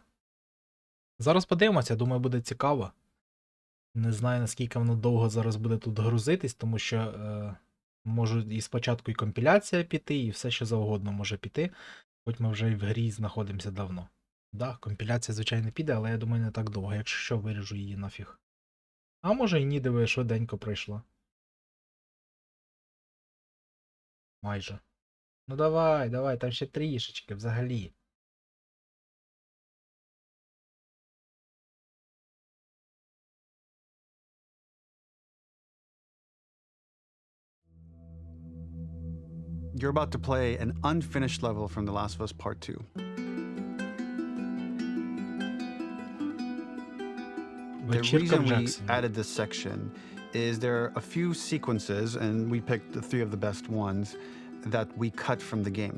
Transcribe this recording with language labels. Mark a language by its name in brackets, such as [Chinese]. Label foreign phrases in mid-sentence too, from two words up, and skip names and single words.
[Ukrainian] Зараз подивимося, думаю, буде цікаво. Не знаю, наскільки воно довго зараз буде тут грузитись, тому що може і спочатку і компіляція піти, і все що завгодно може піти, хоч ми вже і в грі знаходимося давно. Да, компіляція, звичайно, піде, але я думаю, не так довго, якщо що, виріжу її нафіг. А може і ні, диви, швиденько пройшла. Майже. Ну давай, там ще трішечки взагалі. [English] You're about to play an unfinished level from The Last of Us Part 2. The reason we added this section is there are a few sequences, and we picked the 3 of the best ones, that we cut from the game.